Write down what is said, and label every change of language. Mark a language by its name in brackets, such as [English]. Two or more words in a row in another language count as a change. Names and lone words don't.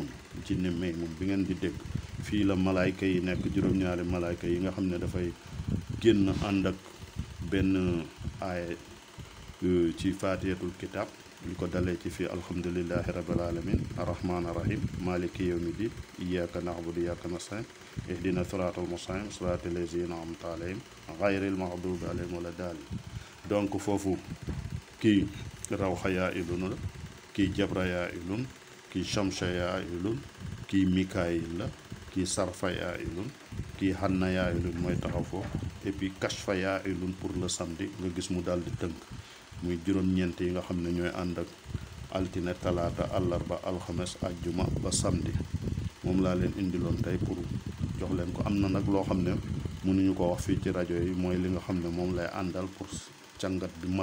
[Wolof] jinne maymun bi ngeen di dégg fii la malaayka yi nekk, juróom-ñaari malaayka yi nga xam ne dafay génn ànd ak benn aaya ci [Arabic] فاتحة الكتاب, [Wolof] li ko dalee ci fii [Arabic] الحمد لله رب العالمين الرحمن الرحيم مالك يوم الدين إياك نعبد وإياك نستعين اهدنا الصراط المستقيم صراط الذين أنعمت عليهم غير المغضوب عليهم ولا الضالين. [Wolof] donc foofu kii rawxa yaa ilun la, kii jabra yaa ilun, kii shamsa yaa ilun, kii mikaayil la, kii sarfa yaa ilun, kii xanna yaa ilun mooy taxaw foofu, [French] et puis kashfa yaa ilun pour le samedi. [Wolof] nga gis mu daal di tënk muy juróom-ñeent yi nga xam ne ñooy ànd ak altine, talaata, àllarba, alxames, àjjuma ba samedi. moom laa leen indiloon tey pour jox leen ko. am na nag loo xam ne mënuñu ko wax fii ci rajo yi, mooy li nga xam ne moom lay àndal pour càngat bi mat.